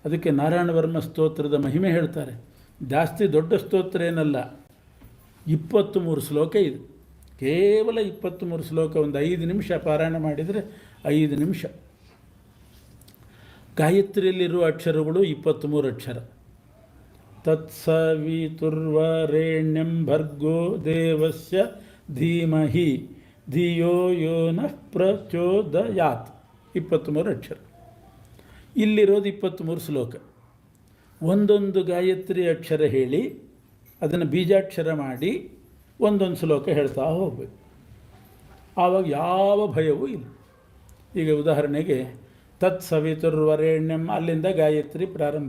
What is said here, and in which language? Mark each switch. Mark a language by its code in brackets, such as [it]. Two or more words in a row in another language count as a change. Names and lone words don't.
[kn] ಅದಕ್ಕೆ ನಾರಾಯಣವರ್ಮ ಸ್ತೋತ್ರದ ಮಹಿಮೆ ಹೇಳ್ತಾರೆ. ಜಾಸ್ತಿ ದೊಡ್ಡ ಸ್ತೋತ್ರ ಏನಲ್ಲ, 23 ಶ್ಲೋಕ ಇದು. ಕೇವಲ 23 ಶ್ಲೋಕ, ಒಂದು 5 ನಿಮಿಷ ಪಾರಾಯಣ ಮಾಡಿದರೆ 5 ನಿಮಿಷ. ಗಾಯತ್ರಿಯಲ್ಲಿರುವ ಅಕ್ಷರಗಳು 23 ಅಕ್ಷರ. [sa] ತತ್ಸವಿತುರ್ವರೆಣ್ಯಂ ಭರ್ಗೋ ದೇವಸ್ಯ ಧೀಮಹಿ ಧಿಯೋ ಯೋ ನಃ ಪ್ರಚೋದಯಾತ್. [kn] 23 ಅಕ್ಷರ. ಇಲ್ಲಿರೋದು 23 ಶ್ಲೋಕ. ಒಂದೊಂದು ಗಾಯತ್ರಿ ಅಕ್ಷರ ಹೇಳಿ ಅದನ್ನು ಬೀಜಾಕ್ಷರ ಮಾಡಿ ಒಂದೊಂದು ಶ್ಲೋಕ ಹೇಳ್ತಾ ಹೋಗಬೇಕು. ಆವಾಗ ಯಾವ ಭಯವೂ ಇಲ್ಲ. ಈಗ ಉದಾಹರಣೆಗೆ ತತ್ಸವಿತುರ್ವರೆಣ್ಯಂ, ಅಲ್ಲಿಂದ ಗಾಯತ್ರಿ ಪ್ರಾರಂಭ.